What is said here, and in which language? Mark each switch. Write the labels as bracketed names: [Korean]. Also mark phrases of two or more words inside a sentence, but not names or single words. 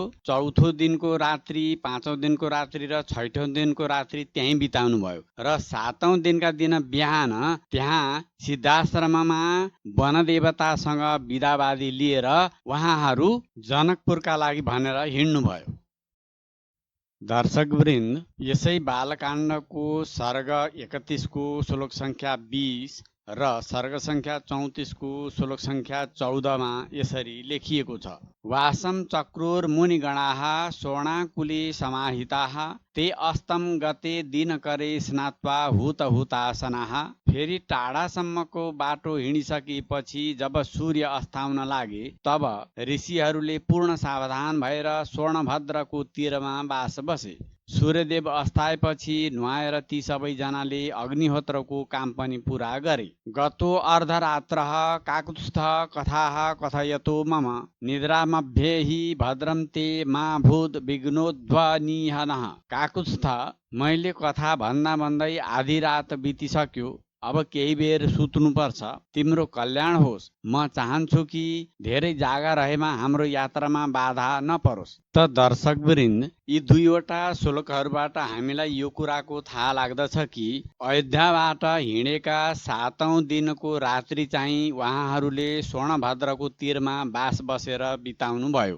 [Nepali] चौथो दिनको रात्रि, पाँचौं दिनको रात्रि र छैटौं दिनको रात्रि त्यहीँ बिताउनु भयो र सातौं दिनका दिन बिहान त्यहाँ सिद्धाश्रममा वनदेवतासँग बिदावादी लिएर उहाँहरू जनकपुरका लागि भनेर हिँड्नुभयो। दर्शकवृन्द, यसै बालकाण्डको सर्ग 31 को श्लोक संख्या 20 र सर्ग संख्या 34 को श्लोक संख्या 14 मा यसरी लेखिएको छ। [Sanskrit] वासं चक्रुर मुनिगणाः स्वर्णाकुले समाहिताः ते अस्तम गते दिनकरे स्नात्वा हुतहुतासनाः। [Nepali] फेरि टाढासम्मको बाटो हिँडिसकेपछि जब सूर्य अस्ताउन लागे तब ऋषिहरूले पूर्ण सावधान भएर स्वर्णभद्रको तीरमा बास बसे। सूर्यदेव अस्ताएपछि नुहाएर ती सबैजनाले अग्निहोत्रको काम पनि पूरा गरे। [Sanskrit] गतो अर्धरात्रः काकुत्स्थ कथाः कथयतो मम निद्रामध्ये हि भद्रं ते मा भूत विघ्नोध्वनिहनः। [Nepali] काकुत्स्थ, मैले कथा भन्दा भन्दै आधी रात बितिसक्यो, अब केही बेर सुत्नुपर्छ, तिम्रो कल्याण होस्। म चाहन्छु कि धेरै जागा रहेमा हाम्रो यात्रामा बाधा नपरोस्। त दर्शकवृन्द, यी दुईवटा श्लोकहरूबाट हामीलाई यो कुराको थाहा लाग्दछ कि अयोध्याबाट हिँडेका सातौं दिनको रात्रि चाहिँ उहाँहरूले स्वर्णभद्रको तीरमा बास बसेर बिताउनु भयो।